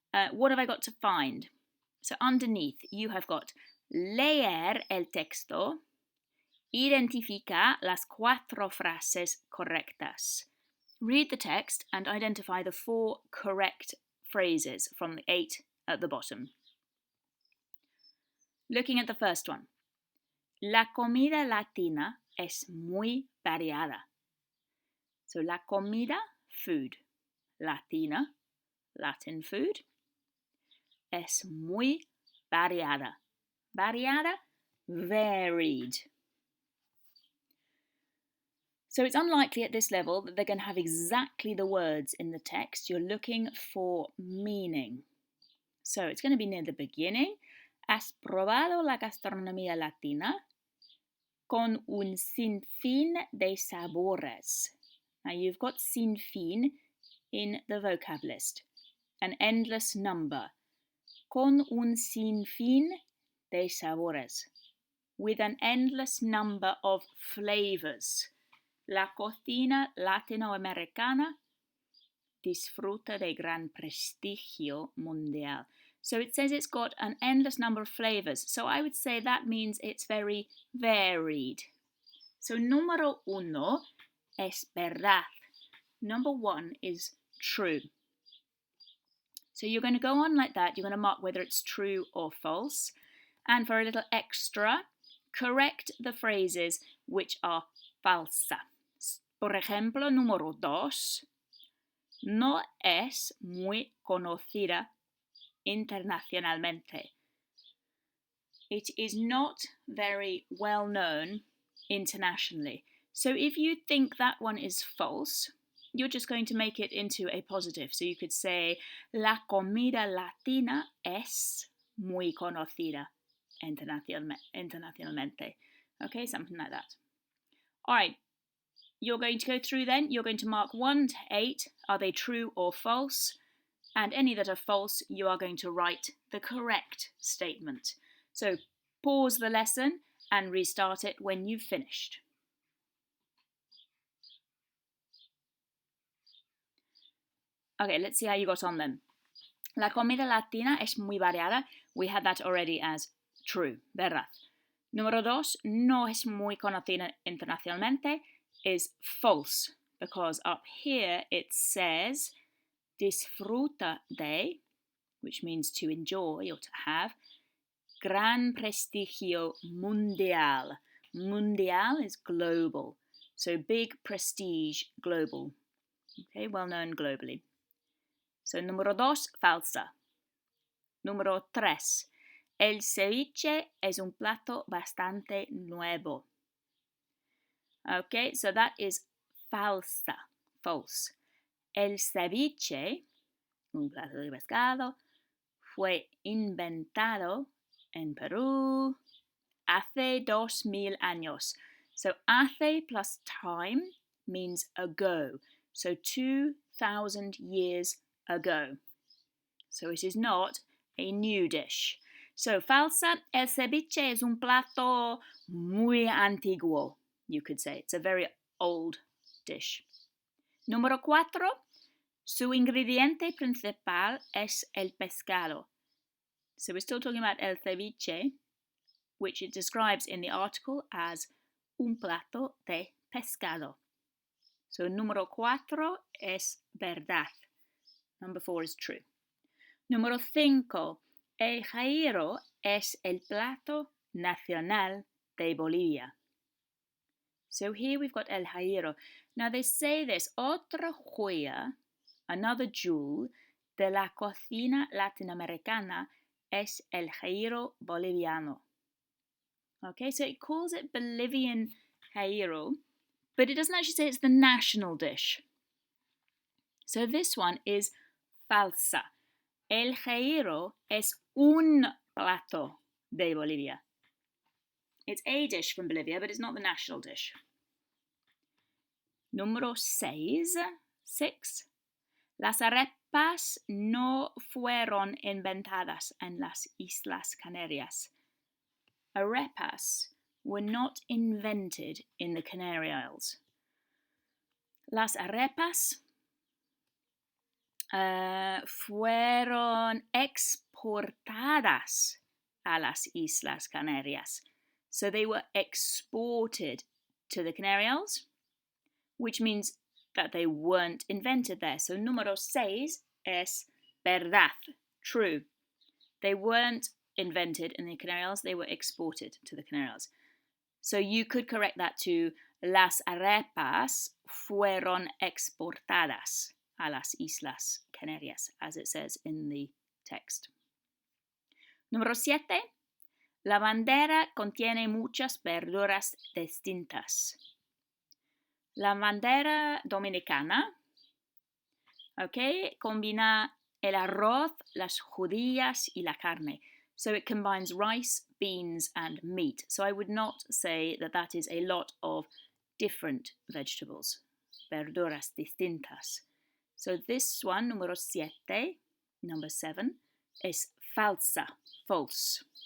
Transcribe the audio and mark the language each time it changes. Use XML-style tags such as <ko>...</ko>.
<en>What have I got to find? So underneath you have got</en> <es>leer el texto, identifica las 4 frases correctas.</es> <en>Read the text and identify the 4 correct phrases from the 8 at the bottom. Looking at the first one.</en> <es>La comida latina es muy variada.</es> <en>So</en> <es>la comida,</es> <en>food. Latina, Latin food.</en> <es>es muy variada. Variada, varied.</es> <en>So it's unlikely at this level that they're going to have exactly the words in the text. You're looking for meaning. So it's going to be near the beginning.</en> <es>¿Has probado la gastronomía latina? Con un sinfín de sabores.</es> <en>Now you've got sinfín in the vocab list. An endless number.</en> <es>Con un sinfín de sabores.</es> <en>With an endless number of flavors.</en> <es>La cocina latinoamericana disfruta de gran prestigio mundial.</es> <en>So it says it's got an endless number of flavors. So I would say that means it's very varied. So</en> <es>número uno es verdad.</es> <en>Number one is true. So you're going to go on like that. You're going to mark whether it's true or false. And for a little extra, correct the phrases which are falsa.</en> <es>Por ejemplo, número dos, no es muy conocida internacionalmente.</es> <en>It is not very well known internationally. So if you think that one is false, you're just going to make it into a positive. So you could say,</en> <es>la comida latina es muy conocida internacionalmente.</es> <en>Okay, something like that. All right. You're going to go through then, you're going to mark 1 to 8, are they true or false? And any that are false, you are going to write the correct statement. So pause the lesson and restart it when you've finished. Okay, let's see how you got on then.</en> <es>La comida latina es muy variada.</es> <en>We had that already as true, verdad.</en> <es>Número dos, no es muy conocida internacionalmente,</es> <en>is false, because up here it says</en> <es>disfruta de,</es> <en>which means to enjoy or to have,</en> <es>gran prestigio mundial.</es> <en>Mundial is global, so big prestige, global. Okay, well known globally.</en> <es>So número dos, falsa. Número tres, el ceviche es un plato bastante nuevo.</es> <en>Okay, so that is falsa, false.</en> <es>El ceviche, un plato de pescado, fue inventado en Perú hace 2000 años.</es> <en>So hace plus time means ago. So 2000 years ago. So it is not a new dish.</en> <es>So falsa, el ceviche es un plato muy antiguo.</es> <en>You could say it's a very old dish.</en> <es>Número 4. Su ingrediente principal es el pescado.</es> <en>So we're still talking about el ceviche, which it describes in the article as</en> <es>un plato de pescado.</es> <en>So</en> <es>número 4 es verdad.</es> <en>Number 4 is true.</en> <es>Número 5. El jairo es el plato nacional de Bolivia.</es> <en>So here we've got el jairo. Now they say this,</en> <es>otra joya,</es> <en>another jewel,</en> <es>de la cocina latinoamericana es el jairo boliviano.</es> <en>Okay, so it calls it Bolivian jairo, but it doesn't actually say it's the national dish. So this one is falsa.</en> <es>El jairo es un plato de Bolivia.</es> <en>It's a dish from Bolivia, but it's not the national dish.</en> <es>Número 6. Las arepas no fueron inventadas en las Islas Canarias.</es> <en>Arepas were not invented in the Canary Isles.</en> <es>Las arepas fueron exportadas a las Islas Canarias.</es> <en>So they were exported to the Canary Isles, which means that they weren't invented there.</en> <es>So número 6 es verdad, true.</es> <en>They weren't invented in the Canary Isles, they were exported to the Canary Isles. So you could correct that to</en> <es>las arepas fueron exportadas a las Islas Canarias,</es> <en>as it says in the text.</en> <es>Número 7. La bandera contiene muchas verduras distintas. La bandera dominicana, okay, combina el arroz, las judías y la carne.</es> <en>So it combines rice, beans and meat. So I would not say that that is a lot of different vegetables.</en> <es>Verduras distintas.</es> <en>So this one,</en> <es>número 7,</es> <en>number 7, is falsa, false.</en>